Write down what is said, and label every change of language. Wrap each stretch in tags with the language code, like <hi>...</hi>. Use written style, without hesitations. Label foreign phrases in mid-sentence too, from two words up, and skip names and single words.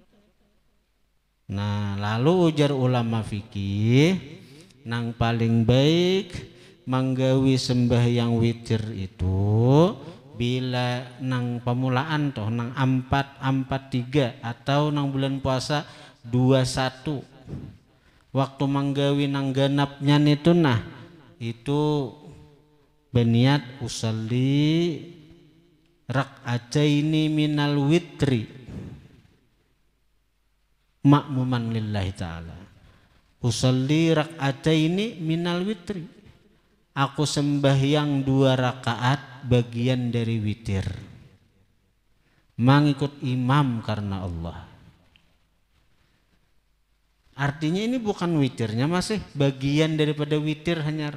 <bjn>Nah, lalu ujar ulama fikih, nang paling baik menggawi sembahyang witir itu bila nang pemulaan toh nang 4-4-3 atau nang bulan puasa 21. Waktu menggawi nang genapnya itu nah itu berniat</bjn> <ar>أصلي ركعتين من الوتر مأموما لله تعالى. أصلي ركعتين من الوتر,</ar> <id>aku sembahyang 2 rakaat bagian dari witir, mengikut imam karena Allah. Artinya ini bukan witirnya, masih bagian daripada witir hanya.</id>